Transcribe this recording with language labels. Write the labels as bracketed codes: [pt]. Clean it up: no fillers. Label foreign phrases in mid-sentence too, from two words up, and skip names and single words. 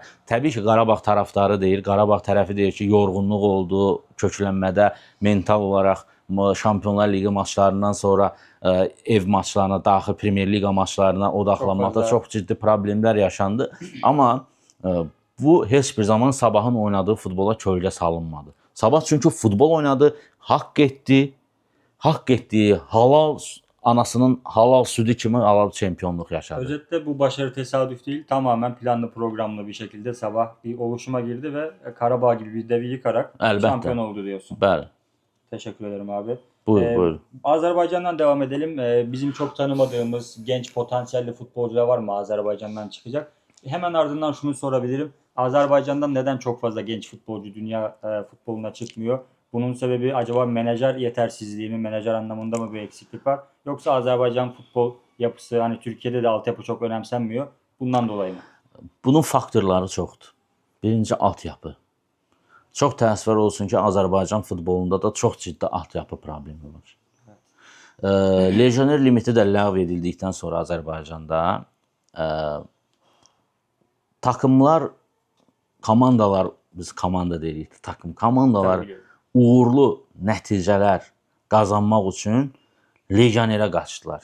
[az] Təbii ki, Qarabağ tərəfdarı deyir, Qarabağ tərəfi deyir ki, yorğunluq oldu, köklənmədə mental olaraq Şampionlar Ligi maçlarından sonra ev maçlarına, daxil Premier Liga maçlarına odaqlanmaqda çox ciddi problemlər yaşandı. Amma bu heç bir zaman Sabahın oynadığı futbola kölgə salınmadı. Sabah çünki futbol oynadı, haqq etdiyi halal anasının halal südü kimi halal çempionluq yaşadı. [tr] Özetle bu başarı tesadüf değil. Tamamen planlı programlı bir şekilde Sabah bir oluşuma girdi ve Karabağ gibi bir devi yıkarak şampiyon oldu diyorsun. [az] Bəli. [tr] Teşekkür ederim abi. [az] Buyurun. [tr] Azerbaycan'dan devam edelim. Bizim çok tanımadığımız genç potansiyelli futbolcular var mı Azerbaycan'dan çıkacak? Hemen ardından şunu sorabilirim. Azerbaycan'dan neden çok fazla genç futbolcu dünya futboluna çıkmıyor? Bunun sebebi acaba menajer yetersizliği mi, menajer anlamında mı bir eksiklik var? Yoksa Azerbaycan futbol yapısı, hani Türkiye'de de altyapı çok önemsenmiyor. Bundan dolayı mı? [az] Bunun faktorları çoxdur. Birinci altyapı. Çox təəssüflər olsun ki, Azərbaycan futbolunda da çox ciddi altyapı problemi var. [tr] Evet. [az] Legioner limiti də ləğv edildikdən sonra Azərbaycanda takımlar, komandalar, biz komanda deyirik, komandalar uğurlu nəticələr qazanmaq üçün legionerə qaçdılar.